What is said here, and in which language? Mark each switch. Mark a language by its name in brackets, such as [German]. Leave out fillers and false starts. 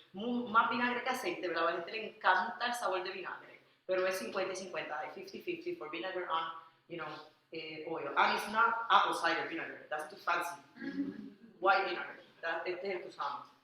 [Spanish] Más vinagre que aceite, pero a la gente le encanta el sabor de vinagre, pero es 50 y 50, 50-50 [English] for vinegar and, oil. And it's not apple cider vinegar, that's too fancy. White vinegar, [Spanish] este es el que usamos.